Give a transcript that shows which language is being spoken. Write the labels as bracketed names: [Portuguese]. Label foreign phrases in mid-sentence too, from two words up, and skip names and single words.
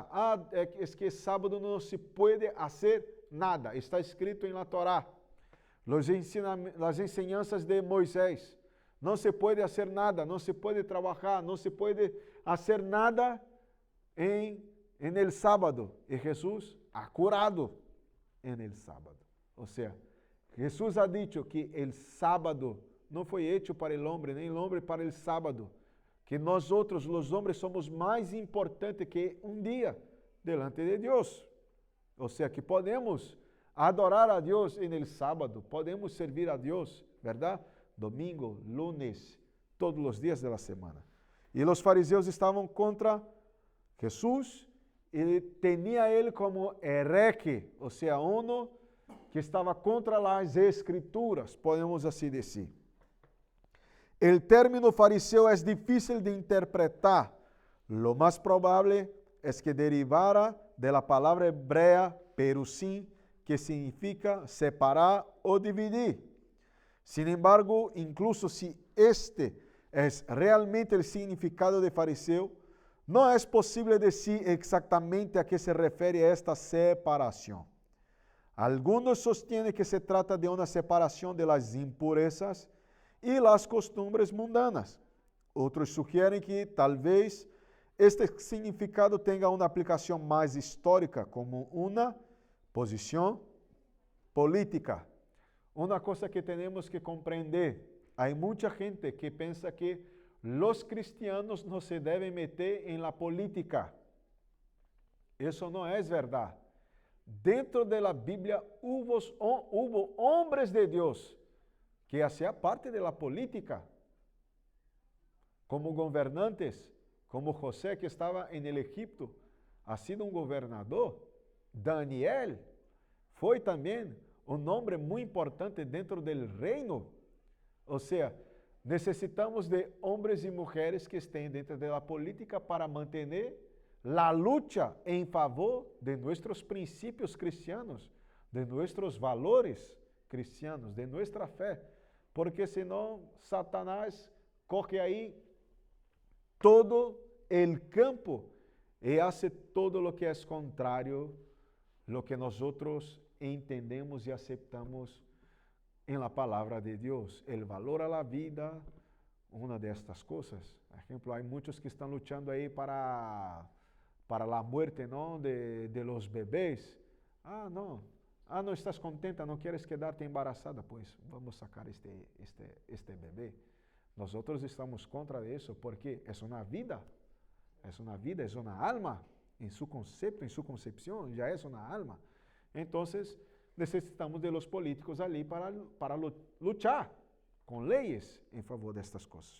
[Portuguese] É que sábado não se pode fazer nada. Está escrito em la Torá. As enseñanças de Moisés. Não se pode fazer nada, não se pode trabalhar, não se pode fazer nada em [Spanish] el sábado. E Jesus ha curado en el sábado. [Portuguese] Ou seja, [Spanish] Jesus ha dicho que el sábado [Portuguese] não foi [Spanish] hecho para el hombre, nem el hombre para el sábado. [Portuguese] Que nós outros, os homens, somos mais importantes que um dia delante de Deus. Ou seja, que podemos adorar a Deus [Spanish] en el sábado, [Portuguese] podemos servir a Deus, verdade? Domingo, lunes, todos os dias da semana. E os fariseus estavam contra Jesus e tinha ele como hereje, ou seja, uno que estava contra as escrituras, podemos assim dizer. O término fariseu é difícil de interpretar. Lo mais provável é que derivara de la palavra hebrea perusim, que significa separar ou dividir. [Spanish] Sin embargo, incluso si este es realmente el significado de fariseo, no es posible decir exactamente a qué se refiere esta separación. Algunos sostienen que se trata de una separación de las impurezas y las costumbres mundanas. Otros sugieren que tal vez este significado tenga una aplicación más histórica como una posición política. [Portuguese] Uma coisa que temos que compreender, há muita gente que pensa que os cristianos não se devem meter em la política. Isso não é verdade. Dentro da Bíblia, [Spanish] hubo hombres de Deus que hacía parte de la política, como gobernantes, como José que [Portuguese] estava em [Spanish] Egipto, ha sido [Portuguese] um governador. Daniel foi também um nome muito importante dentro do reino. Ou seja, necessitamos de homens e mulheres que estejam dentro da política para manter a luta em favor de nossos princípios cristianos, de nossos valores cristianos, de nossa fé. Porque senão Satanás coge aí todo o campo e [Spanish] hace todo lo que [Portuguese] é contrário [Spanish] lo que [Portuguese] nós entendemos e aceitamos em la palavra de Deus. [Spanish] El valor a la vida, [Portuguese] uma destas coisas. Por exemplo, há muitos que estão lutando aí para a muerte, não, [Spanish] de los [Portuguese] bebês. Não estás contenta, não queres quedar-te embarazada, pois vamos sacar este bebê. Nós estamos contra isso porque é uma vida, é uma alma, em seu conceito, em sua concepção, já é uma alma. Então, necessitamos [Spanish] de los políticos [Portuguese] ali para lutar com leis em favor destas coisas.